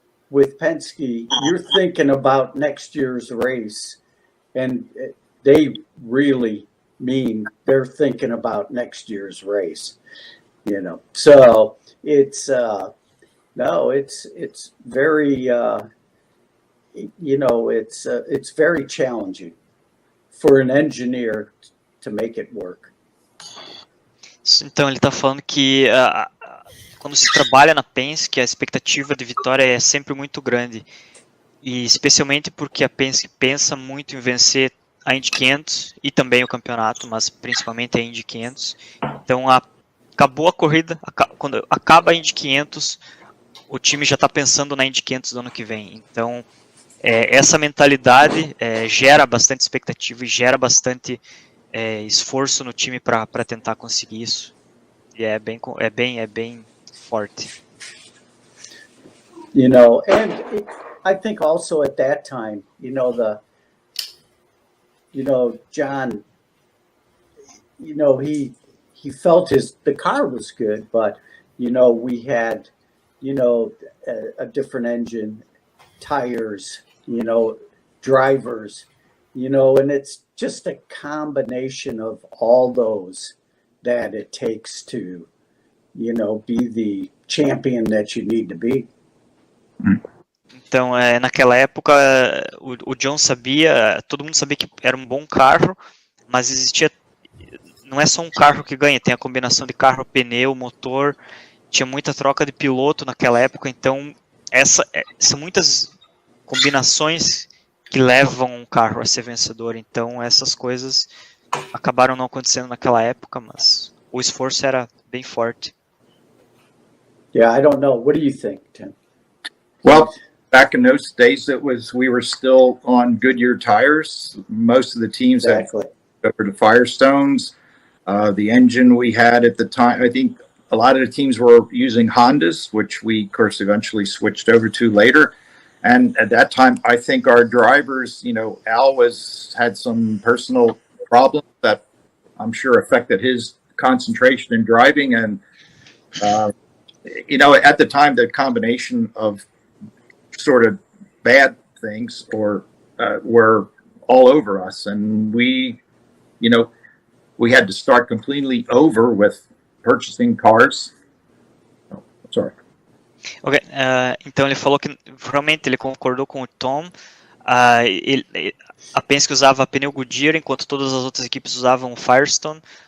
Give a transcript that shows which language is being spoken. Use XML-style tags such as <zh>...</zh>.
<en>with Penske, you're thinking about next year's race, and they really mean they're thinking about next year's race, you know. So it's no, it's very you know, it's very challenging for an engineer to make it work.</en> <pt>Então ele está falando que quando se trabalha na Penske, a expectativa de vitória é sempre muito grande. E especialmente porque a Penske pensa muito em vencer a Indy 500 e também o campeonato, mas principalmente a Indy 500. Então acabou a corrida, quando acaba a Indy 500, o time já está pensando na Indy 500 do ano que vem. Então essa mentalidade gera bastante expectativa e gera bastante esforço no time para tentar conseguir isso. E é bem forte.</pt> <en>You know, and I think also at that time, you know, John, you know, he felt the car was good, but, you know, we had, you know, a different engine, tires, you know, drivers, you know, and it's just a combination of all those that it takes to, you know, be the champion that you need to be.</en> <pt>Então, naquela época, o John sabia, todo mundo sabia que era um bom carro, mas existia, não é só um carro que ganha, tem a combinação de carro, pneu, motor, tinha muita troca de piloto naquela época, então são muitas combinações que levam um carro a ser vencedor. Então essas coisas acabaram não acontecendo naquela época, mas o esforço era bem forte.</pt> <en>Yeah, I don't know. What do you think, Tim? Well, back in those days, we were still on Goodyear tires. Most of the teams had over to Firestones. The engine we had at the time, I think a lot of the teams were using Hondas, which we, of course, eventually switched over to later. And at that time, I think our drivers, you know, Al had some personal problems that I'm sure affected his concentration in driving. And, you know, at the time, the combination of sort of bad things were all over us. And we, you know, we had to start completely over with purchasing cars. Oh, sorry.</en> <pt>Ok, então ele falou que realmente ele concordou com o Tom. A Penske usava pneu Goodyear, enquanto todas as outras equipes usavam Firestone.</pt>